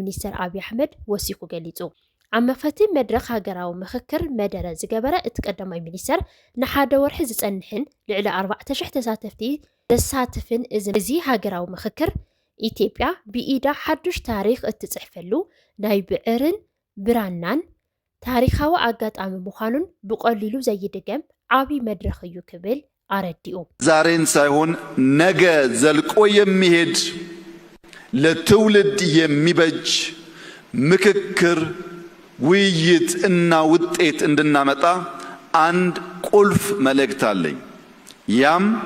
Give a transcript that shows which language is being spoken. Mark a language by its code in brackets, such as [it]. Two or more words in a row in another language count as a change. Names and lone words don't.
[ti] ሚኒስተር ኣብይ ኣሕመድ ወሲኹ ገሊጹ ኣብ መክፈቲ መድረኽ ሃገራዊ ምክክር መደረ ዝገበረ እቲ ቀዳማይ ሚኒስተር ንሓደ ወርሒ ዝጸንሕን ልዕሊ 4,000 ተሳተፍቲ ዘሳትፍን እዚ ሃገራዊ ምክክር ኢትዮጵያ ብኢዳ ሓዱሽ ታሪክ እትጽሕፈሉ ናይ ብዕርን ብራናን ታሪኻዊ ኣጋጣሚ ምዃኑን ብቐሊሉ ዘይድገም ዓብይ መድረኽ እዩ ክብል አረዲኡ [am] ዛሬን ሳይሆን ነገ ዘልቆ የሚሄድ ለትውልድ የሚበጅ ምክክር ውይይት እና ውጤት እንድናመጣ አንድ ቁልፍ መልእክት አለኝ። ያም